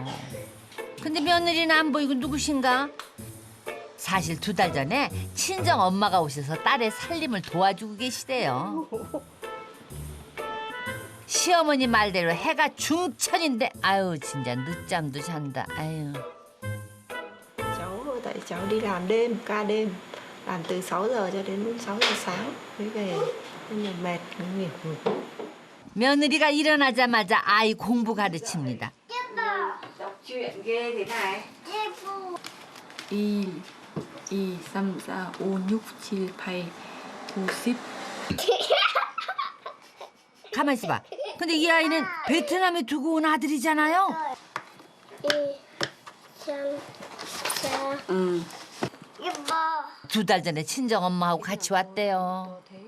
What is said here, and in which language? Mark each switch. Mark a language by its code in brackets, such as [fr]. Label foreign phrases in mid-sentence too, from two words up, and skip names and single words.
[ko] 근데 며느리는 안 보이고 누구신가? 사실 2달 전에 친정 엄마가 오셔서 딸의 살림을 도와주고 계시대요. 시어머니 말대로 해가 중천인데 아유 진짜 늦잠도 잔다. 아유. [vi] Cháu tại cháu đi làm đêm, ca đêm, làm từ 6 giờ cho đến 6 giờ sáng mới về nên là mệt nghỉ. [ko] 며느리가 일어나자마자 아이 공부 가르칩니다. [vi] Đọc truyện ghê thế này. Y 2, 3, 4, 5, 6, 7, 8, 9, 10. [ko] 가만 있어봐. 근데 이 아이는 베트남에 두고 온 아들이잖아요. [vi] 2, 3, 4, [ko] 응. 2달 전에 친정 엄마하고 같이 왔대요.